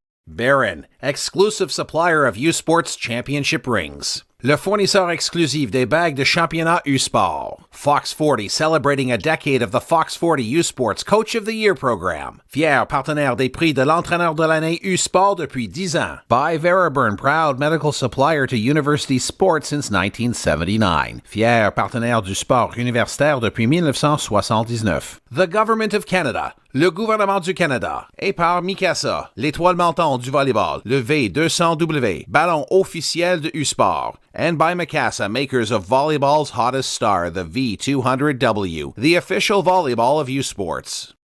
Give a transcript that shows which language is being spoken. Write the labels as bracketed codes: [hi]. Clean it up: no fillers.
[en] Baron, exclusive supplier of U-Sports championship rings. [fr] Le fournisseur exclusif des bagues de championnat U-Sport. [en] Fox 40 celebrating a decade of the Fox 40 U-Sports Coach of the Year program. [fr] Fier partenaire des prix de l'entraîneur de l'année U-Sport depuis 10 ans. [en] By Veriburn, proud medical supplier to university sports since 1979. [fr] Fier partenaire du sport universitaire depuis 1979. [en] The Government of Canada. [fr] Le gouvernement du Canada. Et par Mikasa, l'étoile montante du volleyball, le V200W, ballon officiel de U-Sport. [en] And by Mikasa, makers of volleyball's hottest star, the V200W, the official volleyball of U-Sports.